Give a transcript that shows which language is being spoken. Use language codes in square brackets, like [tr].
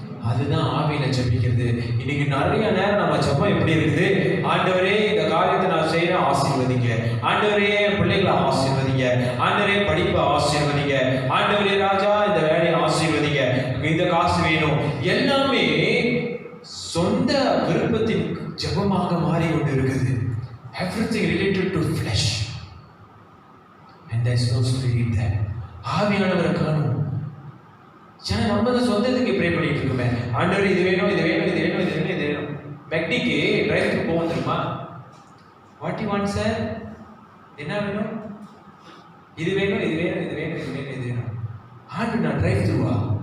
[ta] அதுதான் ஆவியில ஜெபிக்கிறது. இன்னைக்கு நிறைய நேரம் நம்ம ஜெபம் எப்படி இருக்குது, ஆண்டவரே இந்த காரியத்தை நான் செய்யறேன் ஆசீர்வதிங்க, ஆண்டவரே பிள்ளைகளை ஆசீர்வதிங்க, ஆண்டவரே படிப்பை ஆசீர்வதிங்க, ஆண்டவரே ராஜா இந்த வேலையை ஆசீர்வதிங்க, இந்த காசு வேணும், எல்லாமே சொந்த விருப்பத்தின் ஜெபமாக மாறி கொண்டு இருக்குது. [en] Everything related to flesh and there is no spirit there. [ta] ஆவியானவரை காணும். சரி, நம்ம தான் சொந்தத்துக்கு ப்ரே பண்ணிட்டு இருக்கோமே, ஆண்டவர் இது வேணும் இது வேணும் இது வேணும் இது வேணும் இது வேணும். மெக்டிக்கு டிரைவ் த்ரூ போவோம் தெரியுமா? [en] what you want sir, [ta] என்ன வேணும், இது வேணும் இது வேணும் இது வேணும் இது வேணும் இது வேணும். ஆண்டு நான் டிரைவ் த்ரூவா?